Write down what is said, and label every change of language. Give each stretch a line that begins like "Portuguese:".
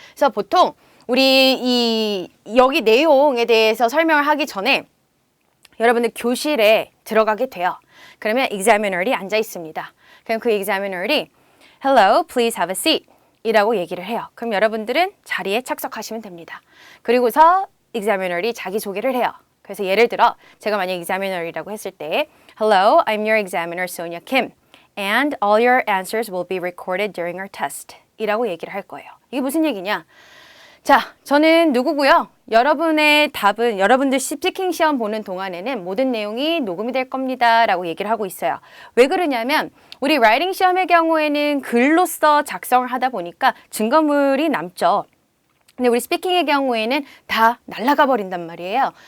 Korean: 그래서 보통 우리 여기 내용에 대해서 설명을 하기 전에 여러분들 교실에 들어가게 돼요. 그러면 examiner이 앉아 있습니다. 그럼 그 examiner이
English: Hello, please have a seat
Korean: 이라고 얘기를 해요. 그럼 여러분들은 자리에 착석하시면 됩니다. 그리고서 examiner이 자기소개를 해요. 그래서 예를 들어 제가 만약 examiner이라고 했을 때
English: Hello, I'm your examiner Sonia Kim and all your answers will be recorded during our test
Korean: 이라고 얘기를 할 거예요. 이게 무슨 얘기냐? 자, 저는 누구고요? 여러분의 답은 여러분들 스피킹 시험 보는 동안에는 모든 내용이 녹음이 될 겁니다 라고 얘기를 하고 있어요. 왜 그러냐면 우리 라이팅 시험의 경우에는 글로써 작성을 하다 보니까 증거물이 남죠. 근데 우리 스피킹의 경우에는 다 날아가 버린단 말이에요.